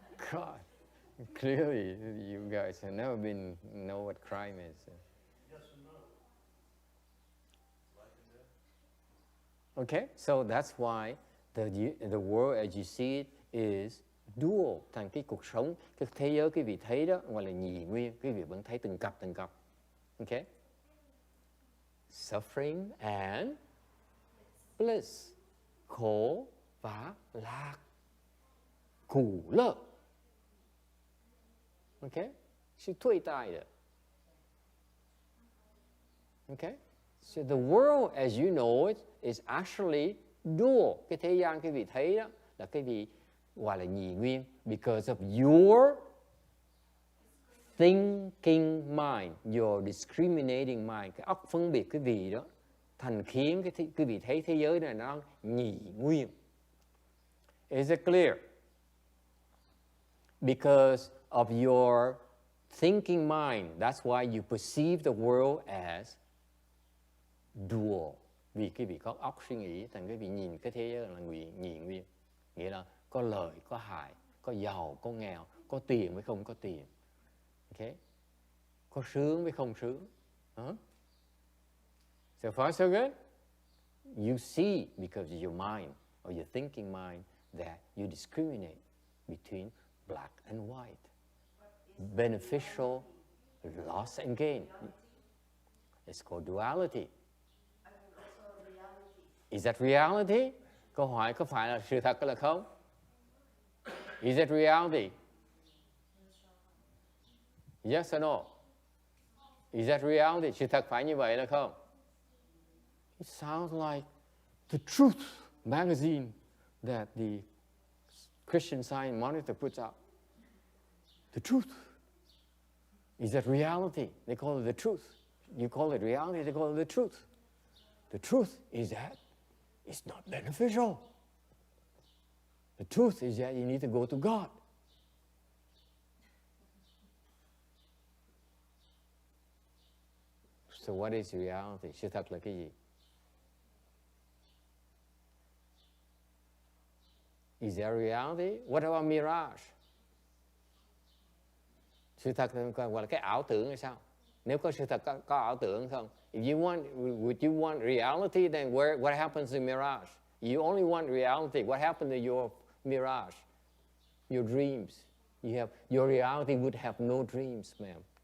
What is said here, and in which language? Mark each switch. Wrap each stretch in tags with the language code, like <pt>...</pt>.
<en>God, clearly you guys have never know what crime is. Yes and no. Okay, so that's why the world as you see it is dual.</en> <vi>Thành cái cuộc sống, cái thế giới quý vị thấy đó gọi là nhì nguyên. Quý vị vẫn thấy từng cặp. Okay?</vi> <en>Suffering and bliss.</en> <vi>Khổ và lạc.</vi> <zh>苦乐. Okay? 是对待的.</zh> <en>Okay? So the world as you know it is actually dual.</en> <vi>Cái thế gian quý vị thấy đó là cái vị gọi là nhì nguyên.</vi> <en>Because of your thinking mind, your discriminating mind.</en> <vi>Cái óc phân biệt cái vị đó thành khiến quý vị thấy thế giới này nó nhì nguyên.</vi> <en>Is it clear? Because of your thinking mind, that's why you perceive the world as dual.</en> <vi>Vì cái vị có óc suy nghĩ, thành cái vị nhìn cái thế giới là nhì nguyên. Nghĩa là có lợi, có hại, có giàu, có nghèo, có tiền với không có tiền. Okay? Có sướng với không sướng.</vi> <en>So far so good? You see, because of your mind, or your thinking mind, that you discriminate between black and white. But beneficial loss and gain. It's called duality. Is that reality?</en> <vi>Câu hỏi có phải là sự thật hay là không?</vi> <en>Is it reality? Yes or no? Is that reality?</en> <vi>Sự thật phải như vậy là không?</vi> <en>It sounds like the Truth magazine that the Christian Science Monitor puts out. The truth. Is that reality? They call it the truth. You call it reality, they call it the truth. The truth is that it's not beneficial. The truth is that you need to go to God. So what is reality?</en> <vi>Sự thật là cái gì?</vi> <en>Is there reality? What about mirage?</en> <vi>Sự thật gọi là cái ảo tưởng hay sao? Nếu có sự thật có ảo tưởng không?</vi> <en>If you want, would you want reality? Then what happens to mirage? You only want reality. What happened to your mirage? Your dreams. Your reality would have no dreams, ma'am.</en>